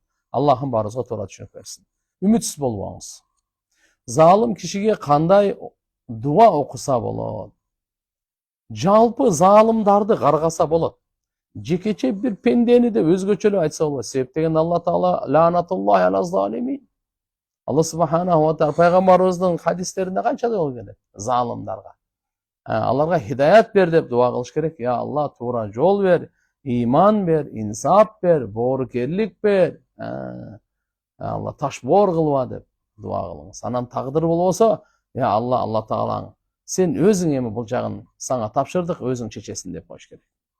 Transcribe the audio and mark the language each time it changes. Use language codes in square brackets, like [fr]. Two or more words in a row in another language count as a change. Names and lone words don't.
[ky] Аллахым баарыбызга туура түшүнүп берсин. Үмүтсүз болбоңуз. Залым кишиге кандай дуа окуса болот? Жалпы залымдарды каргаса болот. Жекече bir пендени де өзгөчө эле айтса болот. Себеп деген [ar] الله تعالى لعنة الله على الظالمين. الله سبحانه وتعالى [ky] пайгамбарыбыздын хадистеринде канча жолу келет залымдарга. Аларга хидаят бер деп дуа кылыш керек. [ar] يا الله, [ky] туура жол бер, иман бер, инсап бер, боорукерлик бер. Алла таш боор кылба деп дуа кылыңыз. Анан тагдыр болбосо, [ar] يا الله الله تعالى, [ky] сен өзүң эми бул жагын сага тапшырдык, өзүң чечесиң деп коюш керек.